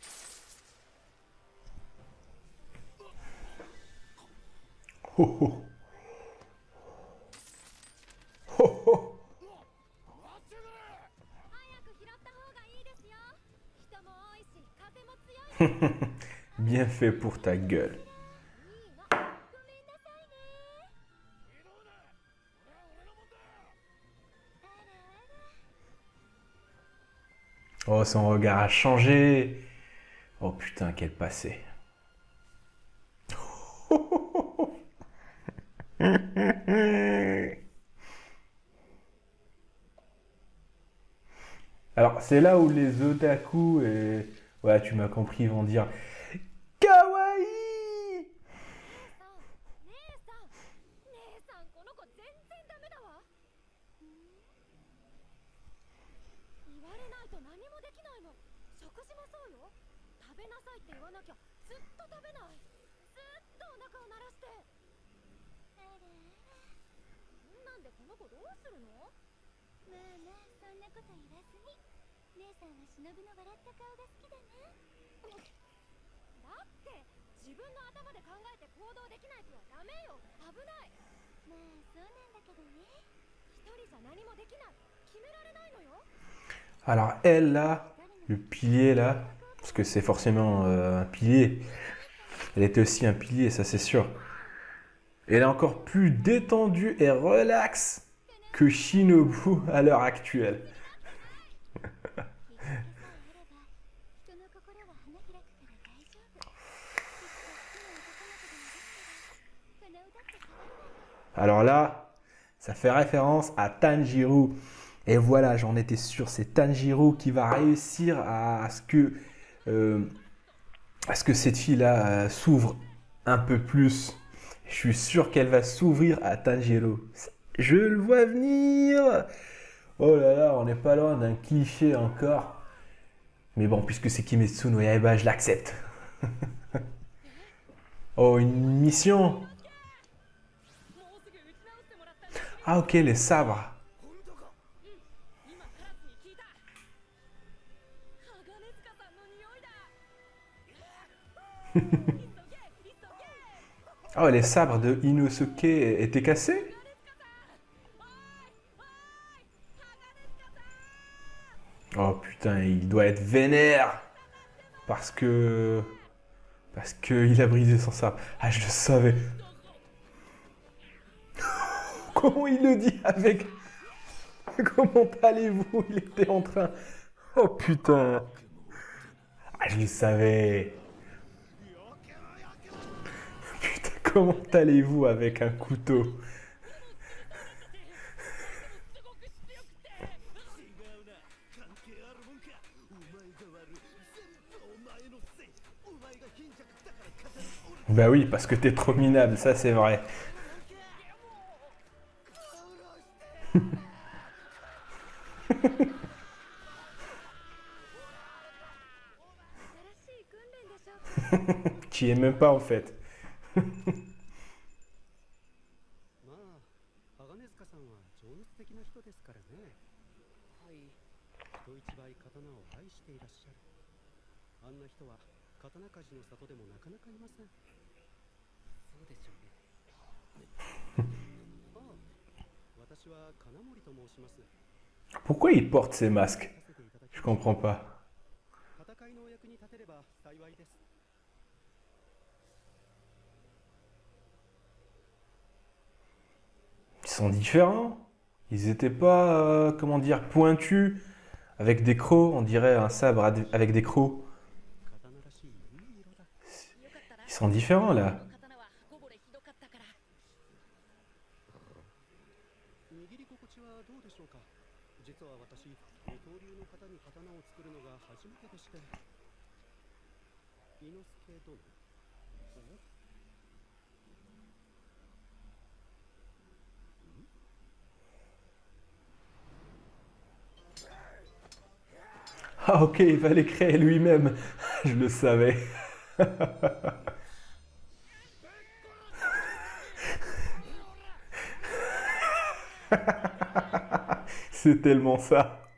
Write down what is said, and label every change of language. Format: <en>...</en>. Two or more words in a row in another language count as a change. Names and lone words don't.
<ja>ほほ。ほほ。待ってくれ。早く拾った方がいいですよ。人も多いし、風も強い。</ja> <fr>Bien fait pour ta gueule.</fr> <ja>いいの。ごめんなさいね。移動だ。これは俺のもんだ。あらあら。</ja> <fr>Oh, son regard a changé. Oh putain, quel passé. Alors, c'est là où les otaku et... Ouais, tu m'as compris, vont dire Kawaii!</fr> <ja>姉さん、姉さん、この子全然ダメだわ。言われないと何もできないの。食事もそうよ。食べなさいって言わなきゃずっと食べない。ずっとお腹を鳴らして。あらあら。そんなんでこの子どうするの？まあまあ、そんなこと言わずに。姉さんは忍の笑った顔が好きだな。だって自分の頭で考えて行動できない子はダメよ。危ない。まあそうなんだけどね。一人じゃ何もできない。決められないのよ。</ja> <fr>Alors, elle là, le pilier là, parce que c'est forcément un pilier, elle était aussi un pilier, ça c'est sûr. Elle est encore plus détendue et relaxe que Shinobu à l'heure actuelle.</fr> <ja>人の心は花開くから大丈夫。きっと好きな男の子でもできたら、叶うだって変わるわよ。</ja> <fr>Alors là, ça fait référence à Tanjiro. Et voilà, j'en étais sûr, c'est Tanjiro qui va réussir à ce que cette fille-là s'ouvre un peu plus. Je suis sûr qu'elle va s'ouvrir à Tanjiro. Je le vois venir. Oh là là, on n'est pas loin d'un cliché encore. Mais bon, puisque c'est Kimetsu no Yaiba, je l'accepte. Oh, une mission.</fr> <ja>もうすぐ打ち直してもらったんだ。</ja> <fr>Ah ok, les sabres.</fr> <ja>本当か。今カラスに聞いた。鋼塚さんの匂いだ。急げ急げ。</ja> <fr>Oh, les sabres de Inosuke étaient cassés?</fr> <ja>鋼塚さん。おいおい。鋼塚さん。</ja> <fr>Oh putain, il doit être vénère. Parce qu'il a brisé son sabre. Ah, je le savais. Comment il le dit avec... Comment allez-vous? Il était en train... Oh putain. Ah, je le savais. Putain, comment allez-vous avec un couteau?</fr> <ja>すごく強くて。違うな。関係あるもんか。お前が悪い。全部お前のせい。お前が貧弱だから語る俺</ja> <fr>Bah oui, parce que t'es trop minable, ça c'est vrai.</fr> <ja>新しい訓練でしょ。</ja> <fr>Tu y es même pas en fait.</fr> <ja>まあ、鋼塚さんは情熱的な人ですからね。はい。人一倍刀を愛していらっしゃる。あんな人は刀鍛冶の里でもなかなかいません。そうでしょうね。ああ、私は金森と申します。</ja> <fr>Pourquoi il porte ces masques?</fr> <ja>させていただき</ja> <fr>Je</fr> <ja>ます。</ja> <fr>comprends pas.</fr> <ja>戦いのお役に立てれば幸いです。</ja> <fr>Ils sont différents. Ils étaient pas, comment dire, pointus, avec des crocs, on dirait un sabre avec des crocs.</fr> <ja>刀らしいいい色だ。よかったら。</ja> <fr>Ils sont différents là.</fr> <ja>この刀は刃こぼれひどかったから。握り心地はどうでしょうか。実は私、二刀流の方に刀を作るのが初めてでして。伊之助殿。お？</ja> <fr>Ah ok, il fallait créer lui-même. Je le savais. C'est tellement ça.</fr>